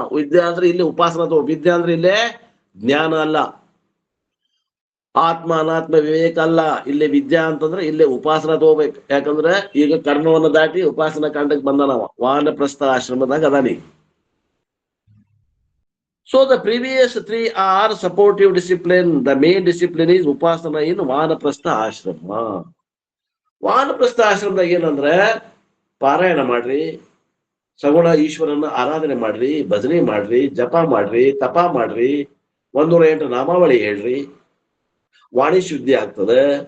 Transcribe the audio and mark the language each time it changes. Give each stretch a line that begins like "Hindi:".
Kannada: ವಿದ್ಯಾ ಅಂದ್ರೆ ಇಲ್ಲಿ ಉಪಾಸನಾ ತಗೋ. ವಿದ್ಯಾ ಅಂದ್ರೆ ಇಲ್ಲೇ ಜ್ಞಾನ ಅಲ್ಲ, ಆತ್ಮ ಅನಾತ್ಮ ವಿವೇಕ ಅಲ್ಲ. ಇಲ್ಲಿ ವಿದ್ಯಾ ಅಂತಂದ್ರೆ ಇಲ್ಲೇ ಉಪಾಸನಾ ತಗೋಬೇಕು. ಯಾಕಂದ್ರೆ ಈಗ ಕರ್ಮವನ್ನು ದಾಟಿ ಉಪಾಸನಾ ಕಾಂಡಕ್ಕೆ ಬಂದ ನಾವು ವಾನಪ್ರಸ್ಥ ಆಶ್ರಮದಾಗ Adani.
English: So the previous 3 are supportive discipline. The main discipline is upasana in Vanaprastha Ashrama.
Kannada: Vanaprastha ಆಶ್ರಮದಾಗ ಏನಂದ್ರೆ ಪಾರಾಯಣ ಮಾಡ್ರಿ, ಸಗುಣ ಈಶ್ವರನ ಆರಾಧನೆ ಮಾಡ್ರಿ, ಭಜನೆ ಮಾಡ್ರಿ, ಜಪ ಮಾಡ್ರಿ, ತಪ ಮಾಡ್ರಿ, 108 ನಾಮಾವಳಿ ಹೇಳ್ರಿ, ವಾಣಿ ಶುದ್ಧಿ ಆಗ್ತದೆ.